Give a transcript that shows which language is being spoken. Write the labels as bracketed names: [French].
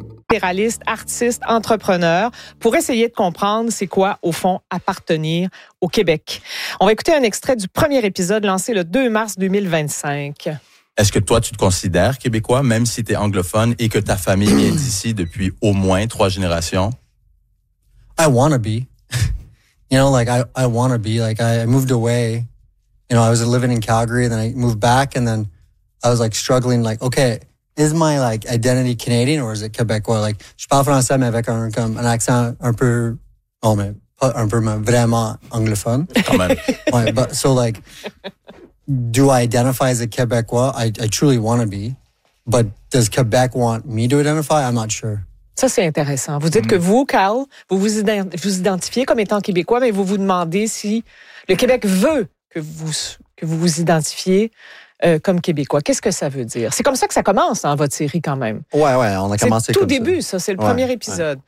[French] Fédéraliste, artiste, entrepreneur, pour essayer de comprendre c'est quoi, au fond, appartenir au Québec. On va écouter un extrait du premier épisode lancé le 2 mars 2025. Est-ce que toi, tu te considères québécois, même si tu es anglophone et que ta famille vient d'ici depuis au moins 3 générations? [English] I want to be. You know, like, I want to be. Like, I moved away. You know, I was living in Calgary, then I moved back, and then I was, like, struggling, like, okay, is my, like, identity Canadian or is it Québécois? [French] Like, je parle français, mais avec un accent un peu, oh, mais pas un peu, mais vraiment anglophone. Quand même. [English] Ouais, but, so, like, do I identify as a Québécois? I truly want to be, but does Québec want me to identify? I'm not sure. [French] Ça, c'est intéressant. Vous dites que vous, Carl, vous identifiez comme étant Québécois, mais vous vous demandez si le Québec veut que vous identifiez comme Québécois. Qu'est-ce que ça veut dire? C'est comme ça que ça commence dans votre série quand même. Ouais, ouais, on a commencé comme ça. tout début, ça. C'est le premier épisode.